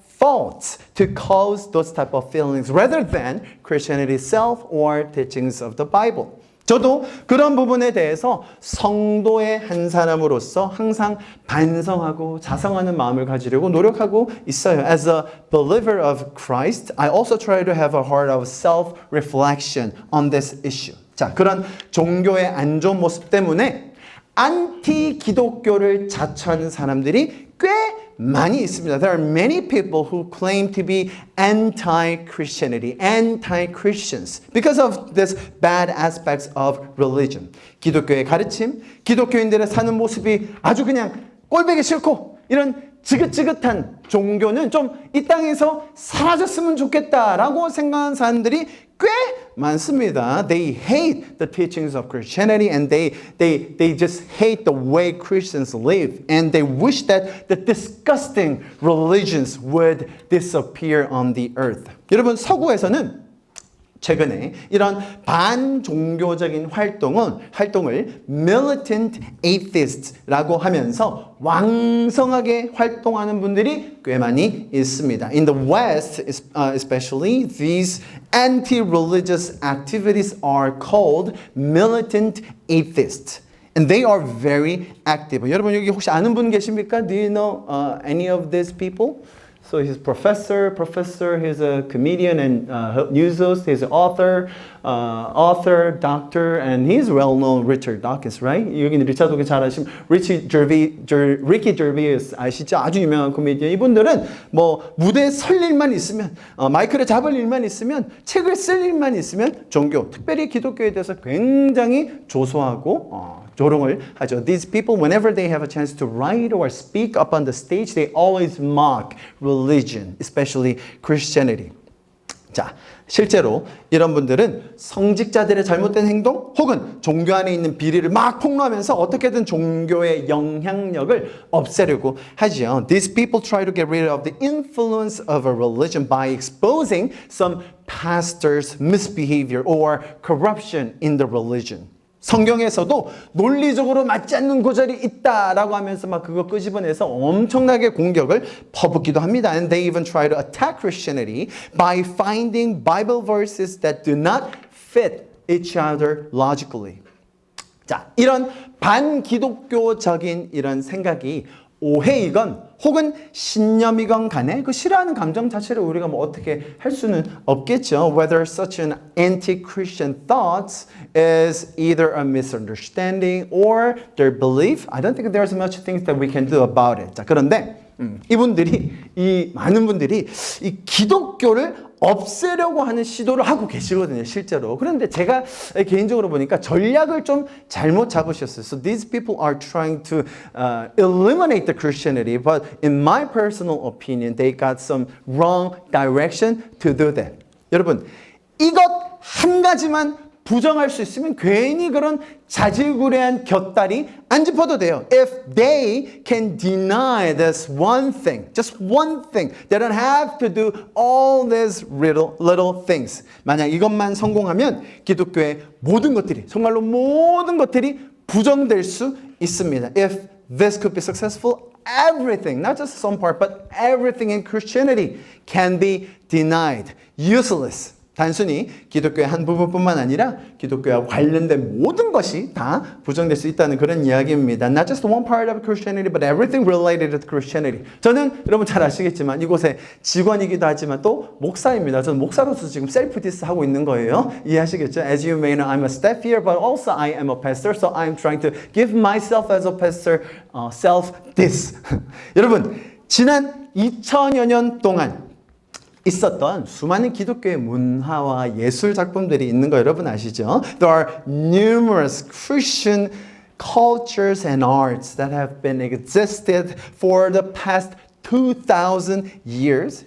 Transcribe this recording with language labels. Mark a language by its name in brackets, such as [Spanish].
[English] faults to cause those type of feelings rather than Christianity itself or teachings of the Bible. [Korean] 저도 그런 부분에 대해서 성도의 한 사람으로서 항상 반성하고 자성하는 마음을 가지려고 노력하고 있어요. [English] As a believer of Christ, I also try to have a heart of self-reflection on this issue. [Korean] 자, 그런 종교의 안 좋은 모습 때문에 안티 기독교를 자처하는 사람들이 꽤 많이 있습니다. [English] There are many people who claim to be anti-Christianity, anti-Christians because of this bad aspects of religion. [Korean] 기독교의 가르침, 기독교인들의 사는 모습이 아주 그냥 꼴보기 싫고 이런 지긋지긋한 종교는 좀 이 땅에서 사라졌으면 좋겠다라고 생각하는 사람들이 꽤 많습니다. [English] They hate the teachings of Christianity and they just hate the way Christians live and they wish that the disgusting religions would disappear on the earth. [Korean] 여러분 서구에서는 최근에 이런 반종교적인 활동을 militant atheist라고 하면서 왕성하게 활동하는 분들이 꽤 많이 있습니다. [English] In the West, especially, these anti-religious activities are called militant atheists. And they are very active. [Korean] 여러분 여기 혹시 아는 분 계십니까? [English] Do you know any of these people? So he's professor, he's a comedian and news host, he's an author, doctor, and he's well-known Richard Dawkins, right? [Korean] 여기는 리차드 도킨스 잘 아시면 Ricky Gervais 아시죠? 아주 유명한 코미디언. 이분들은 뭐 무대에 설 일만 있으면, 마이크를 잡을 일만 있으면, 책을 쓸 일만 있으면 종교, 특별히 기독교에 대해서 굉장히 조소하고 조롱을 하죠. [English] These people, whenever they have a chance to write or speak up on the stage, they always mock religion, especially Christianity. [Korean] 자, 실제로 이런 분들은 성직자들의 잘못된 행동 혹은 종교 안에 있는 비리를 막 폭로하면서 어떻게든 종교의 영향력을 없애려고 하죠. [English] These people try to get rid of the influence of a religion by exposing some pastors' misbehavior or corruption in the religion. [Korean] 성경에서도 논리적으로 맞지 않는 구절이 있다라고 하면서 막 그거 끄집어내서 엄청나게 공격을 퍼붓기도 합니다. [English] And they even try to attack Christianity by finding Bible verses that do not fit each other logically. [Korean] 자, 이런 반기독교적인 이런 생각이 오해이건 혹은 신념이건 간에 그 싫어하는 감정 자체를 우리가 뭐 어떻게 할 수는 없겠죠. [English] Whether such an anti-Christian thoughts is either a misunderstanding or their belief, I don't think there's much things that we can do about it. [Korean] 자, 그런데 이 많은 분들이 이 기독교를 없애려고 하는 시도를 하고 계시거든요, 실제로. 그런데 제가 개인적으로 보니까 전략을 좀 잘못 잡으셨어요. [English] So these people are trying to eliminate the Christianity, but in my personal opinion, they got some wrong direction to do that. [Korean] 여러분, 이것 한 가지만 부정할 수 있으면 괜히 그런 자질구레한 곁다리 안 짚어도 돼요. [English] If they can deny this one thing, just one thing, they don't have to do all these little things. [Korean] 만약 이것만 성공하면 기독교의 모든 것들이, 정말로 모든 것들이 부정될 수 있습니다. [English] If this could be successful, everything, not just some part, but everything in Christianity can be denied, useless. [Korean] 단순히 기독교의 한 부분뿐만 아니라 기독교와 관련된 모든 것이 다 부정될 수 있다는 그런 이야기입니다. [English] Not just one part of Christianity, but everything related to Christianity. [Korean] 저는 여러분 잘 아시겠지만 이곳에 직원이기도 하지만 또 목사입니다. 저는 목사로서 지금 셀프 디스 하고 있는 거예요. 이해하시겠죠? [English] As you may know, I'm a staff here, but also I am a pastor, so I'm trying to give myself as a pastor self diss. [Korean] 여러분, 지난 2000여 년 동안 있었던 수많은 기독교의 문화와 예술 작품들이 있는 거 여러분 아시죠? [English] There are numerous Christian cultures and arts that have been existed for the past 2000 years.